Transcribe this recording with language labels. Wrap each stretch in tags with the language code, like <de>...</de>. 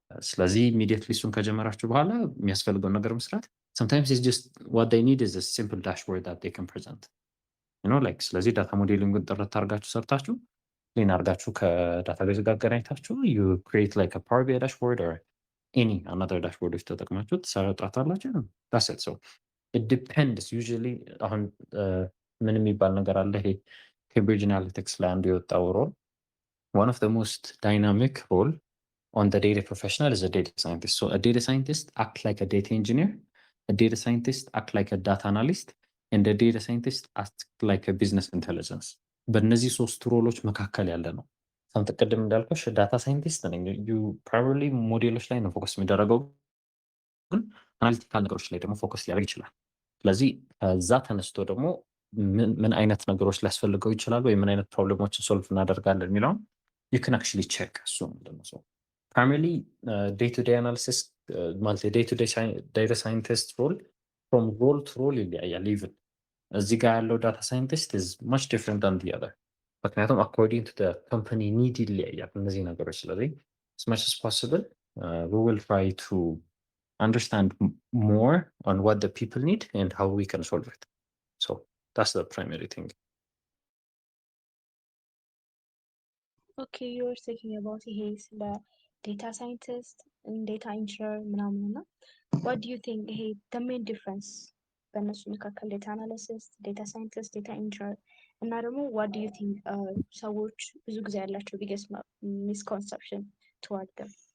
<am>ስለዚህ ኢሚዲየትሊ እሱን ከጀመራችሁ በኋላ የሚያስፈልገውን ነገር መስራት</am> <en>sometimes it's just what they need is a simple dashboard that they can present, like</en> <am>ስለዚህ ዳታ ሞዴሊንግን ጥርት አድርጋችሁ ሰርታችሁ ሌን አድርጋችሁ ከዳታቤዝ ጋር አገናኝታችሁ</am> <en>you create like a Power BI dashboard or any another dashboard</en> <am>ተጠቅማችሁ ትሰራላችሁ።</am> <en>that's it. So it depends usually</en> <am>አሁን ምን የሚባል ነገር አለ ይሄ</am> <en>Cambridge Analytics</en> <am>ላይ አንዱ የወጣው ሮል</am> <en>one of the most dynamic role on the data professional is a data scientist. So a data scientist act like a data engineer, a data scientist act like a data analyst, and a data scientist act like a business intelligence.</en> <am>በእነዚህ ሶስት ሮሎች መካከል ያለ ነው። ሳምንት ቅድም እንዳልኩሽ ዳታ ሳይንቲስት ነኝ።</am> <en>ዩ ፕሮባብሊ</en> <am>ሞዴሎች ላይ ነው ፎከስ የሚደረገው፣ ግን አናሊቲካል ነገሮች ላይ ደግሞ ፎከስ ሊያደርግ ይችላል። ስለዚህ ከዛ ተነስቶ ደግሞ ምን አይነት ነገሮች ሊያስፈልገው ይችላል ወይ ምን አይነት ፕሮብሌሞችን ሶልቭ እናደርጋለን የሚለውን</am> <en>you can actually check</en> <am>እሱ ምንድነው ሰው</am> <en>primarily day-to-day analysis ማለት day-to-day data scientist role from role to role ይለያያል። even</en> <am>እዚህ ጋር ያለው</am> <en>data scientist is much different than the other ምክንያቱም according to the company need</en> <am>ይለያያል እነዚህ ነገሮች። ስለዚህ</am> <en>as much as possible we will try to understand more on what the people need and how we can solve it. So that's the primary thing. Okay, you were thinking about the data scientist and data engineer</en> <am>ምናምን እና</am> <en>what do you think the main difference</en> <am>በእነሱ መካከል</am> <en>data analyst, data scientist, data engineer እና ደግሞ what do you think</en> <am>ሰዎች ብዙ ጊዜ ያላቸው</am> <en>biggest misconception toward them?</en>